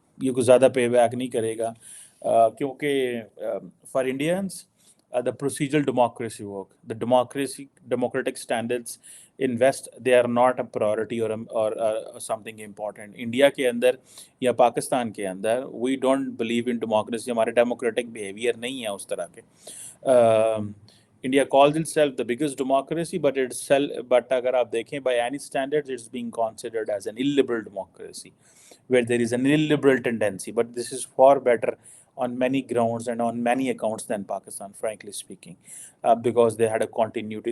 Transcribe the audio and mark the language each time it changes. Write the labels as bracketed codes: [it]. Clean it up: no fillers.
[ur] یہ کچھ زیادہ پے بیک نہیں کرے گا، کیونکہ for Indians [en] the procedural democracy work, the democratic standards in West, they are not a priority or something important. India [ur] کے اندر یا پاکستان کے اندر [en] we don't believe in democracy. [ur] ہمارے [en] democratic behavior [ur] نہیں ہے اس طرح کے. [en] India calls itself the biggest democracy, but [ur] اگر آپ دیکھیں [en] by any standards it's being considered as an illiberal democracy where there is an illiberal tendency, but this is far better on many grounds and on many accounts than Pakistan, frankly speaking, because they had a continuity.